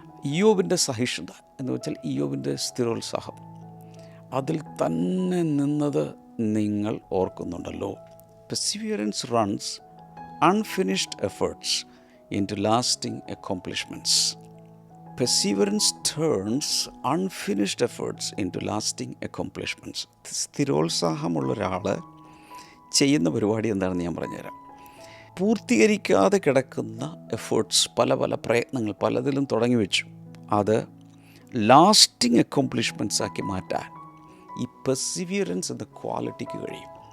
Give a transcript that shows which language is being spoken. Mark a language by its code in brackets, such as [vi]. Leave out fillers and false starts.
[ml] ഇയ്യോബിൻ്റെ സഹിഷ്ണുത എന്ന് വെച്ചാൽ ഇയ്യോബിൻ്റെ സ്ഥിരോത്സാഹം, അതിൽ തന്നെ നിന്നത് നിങ്ങൾ ഓർക്കുന്നുണ്ടല്ലോ. [en] Perseverance runs unfinished efforts into lasting accomplishments. Perseverance turns unfinished efforts into lasting accomplishments. [ml] സ്ഥിരോത്സാഹമുള്ള ഒരാൾ ചെയ്യുന്ന പരിപാടി എന്താണെന്ന് ഞാൻ പറഞ്ഞുതരാം. പൂർത്തീകരിക്കാതെ കിടക്കുന്ന എഫേർട്സ്, പല പല പ്രയത്നങ്ങൾ പലതിലും തുടങ്ങി വെച്ചു, അത് [en] lasting accomplishments [ml] ആക്കി മാറ്റാൻ ഈ പെർസിവിയറൻസ് എന്ന ക്വാളിറ്റിക്ക് കഴിയും.